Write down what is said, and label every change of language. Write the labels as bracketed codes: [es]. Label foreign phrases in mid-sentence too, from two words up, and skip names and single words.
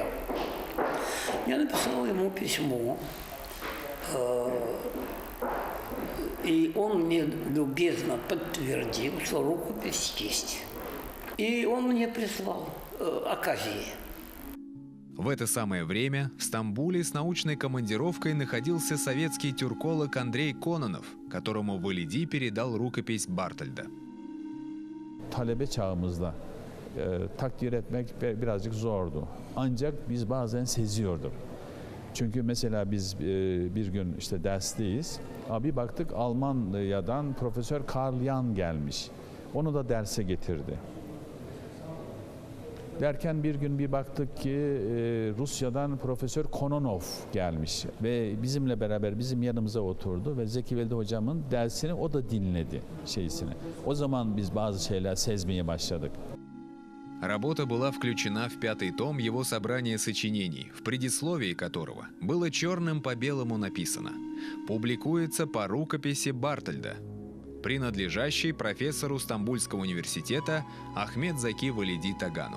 [ru] Я написал ему письмо, и он мне любезно подтвердил, что рукопись есть. И он мне прислал оказии. В это самое время в Стамбуле с научной командировкой находился советский тюрколог Андрей Кононов, которому Валиди передал рукопись Бартольда. [tr] Talebe çağımızda takdir etmek birazcık zordu. Ancak biz bazen seziyorduk. Çünkü mesela biz bir gün işte dersteyiz. Bir baktık Almanya'dan Profesör Karl Jan gelmiş. Onu da derse getirdi. Derken bir gün bir baktık ki Rusya'dan Profesör Kononov gelmiş ve bizimle beraber bizim yanımıza oturdu ve Zeki Velidi hocamın dersini o da dinledi şeysini. O zaman biz bazı şeyler sezmeye başladık. [ru] Работа была включена в 5-й том его собрания сочинений, в предисловии которого было черным по белому написано «Публикуется по рукописи Бартольда», принадлежащей профессору Стамбульского университета Ахмед Заки Валиди Тагану.